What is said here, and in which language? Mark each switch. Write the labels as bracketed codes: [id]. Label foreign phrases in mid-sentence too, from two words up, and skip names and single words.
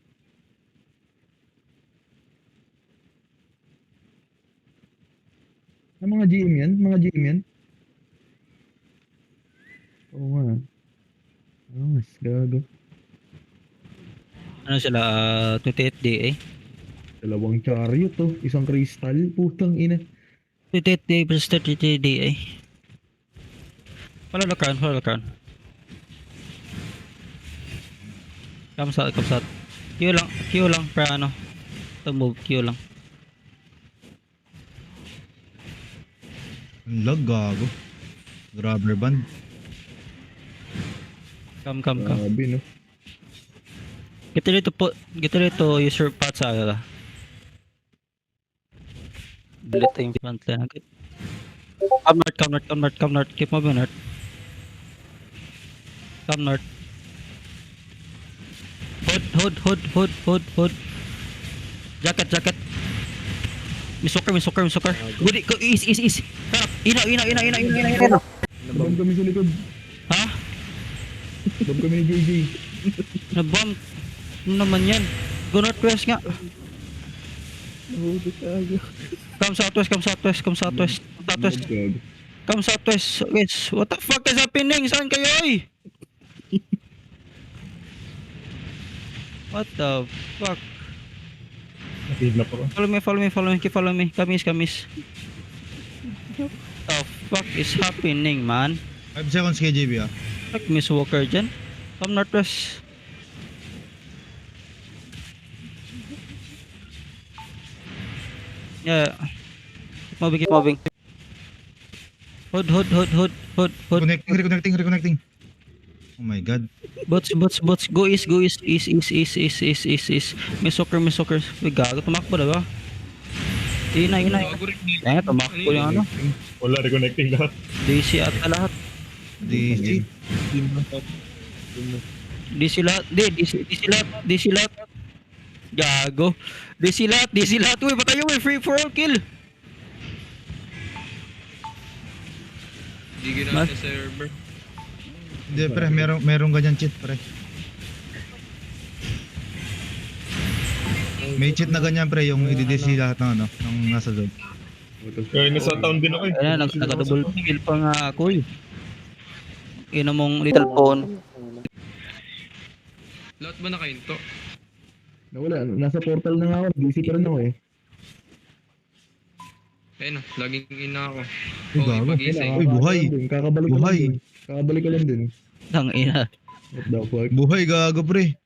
[tl] Mga GM yan? Mga GM yan? Oo nga. Mas gago. ano sila. 28 DA. Dalawang chariot to. Isang crystal. Putang ina. [en] 28 DA versus 33 DA. Follow the crown. Follow the crown. Come south. Come south. [tl] Q lang. Q lang. Para ano. [en] To move. [tl] Q lang. Ang lag, gago. [en] Rubber band. Come. [tl] Grabe no. [en] Get ready to use your pot [tl] sa ala. Delete yung front line agad. [en] Come north. Keep moving north. Come north. Hood. Jacket. Misuker. Good, go, east. [tl] Tara, ina. Nabomb kami sa likod. Ha? Nabomb kami ni JJ. Nabomb. Ano naman yan? Go northwest nga. Nahuli tayo. [en] Come southwest. [tl] Gago. [en] Come southwest. Guys, what the fuck is happening? [tl] Saan kayo eh? [en] What the fuck? [tl] Nakidlap ako. [en] Follow me. Keep following me. Kamis. The fuck is happening, man? 5 seconds KJB ah. Like Miss Walker dyan. Come northwest. Yeah. Keep moving. Hood. Reconnecting. Oh my god. Bots. Go east. Miss Walker. [tl] Uy, gago. Tumakbo na ba? Ina. Kaya tumakbo yung ano. Wala, reconnecting lahat. DC ata lahat. DC. DC lahat. Gago. DC lahat. Uy, patayo mo. [en] Free for all kill. [tl] Hindi ginamit sa server. Hindi pre, merong ganyan cheat pre. May cheat na ganyan pre, yung i-DC lahat ng ano, ng nasa doon. Kaya nasa town din ako eh. Ayan, naka-double kill pa nga ako eh. Ina mong [en] little phone. [tl] Lahat ba nakahinto? Nawala. Nasa portal na nga ako. DC pa rin ako eh. Ayun na, laging ina ako. Uy, Okay, gago. pag-isay. Uy, buhay. Kakabalik ko lang din. Buhay. Kakabalik ko lang din. Tang ina. [en] What the fuck? [tl] Buhay gago pre.